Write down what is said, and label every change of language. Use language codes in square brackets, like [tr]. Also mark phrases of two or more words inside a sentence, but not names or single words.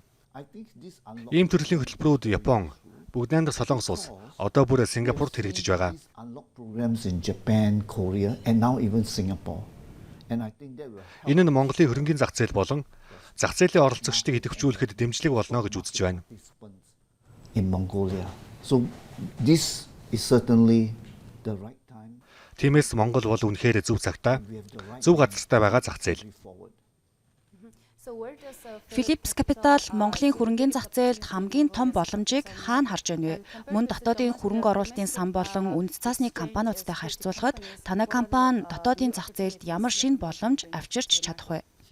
[mn] Ийм төрлийн хөтөлбөрүүд Япон, бүгд найрамдах Солонгос улс, одоо бүр Сингапурт хэрэгжиж байгаа. Энэ нь Монголын хөрөнгөний зах зээл болон зах зээлийн оролцогчдыг идэвхжүүлэхэд дэмжлэг болно гэж үзэж байна. [en] So this is certainly the right time. [mn] Тиймээс Монгол бол үнэхээр зөв цагтаа, зөв газартай байгаа зах зээл. Philips Capital Монголын хөрөнгөний зах зээлд хамгийн том боломжийг хаана харж байна вэ? Мөн дотоодын хөрөнгө оруулалтын сан болон үнэт цаасны компаниудтай харьцуулахад танай компани дотоодын зах зээлд ямар шинэ боломж авчирч чадах вэ?